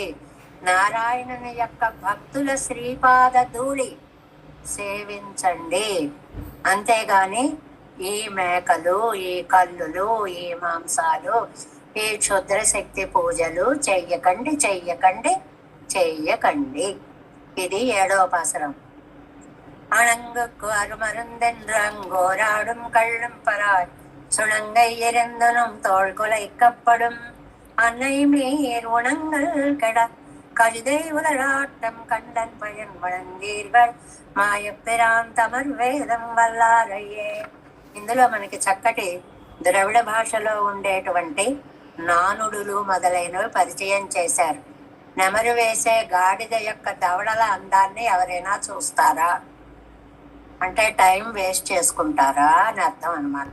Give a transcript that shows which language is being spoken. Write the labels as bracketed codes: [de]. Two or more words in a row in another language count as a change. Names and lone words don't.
[te] నారాయణుని యొక్క భక్తుల శ్రీపాద ధూళి సేవించండి. అంతేగాని ఈ మేకలు, ఈ కల్లులు, ఈ మాంసాలు, ఈ క్షుద్ర శక్తి పూజలు చెయ్యకండి, చెయ్యకండి, చెయ్యకండి. ఇది 7వ పాసరం. [ta] அணங்குக்கு அருமருந்தென்றங்கோராடும் கள்ளும் பராய் சுணங்கை எரிந்தனும் தோள் குலைக்கப்படும் அன்னை மீர் உணங்கள் கெட கழுதை உலராட்டம் கண்டன் பயன் வழங்கீர்கள் மாயப்பிரான் தமர் வேதம் வல்லாரையே. [te] ఇందులో మనకి చక్కటి ద్రవిడ భాషలో ఉండేటువంటి నానుడులు మొదలైనవి పరిచయం చేశారు. నెమరు వేసే గాడిద యొక్క దవడల అందాన్ని ఎవరైనా చూస్తారా అంటే [en] time waste [te] చేసుకుంటారా అని అర్థం అన్నమాట.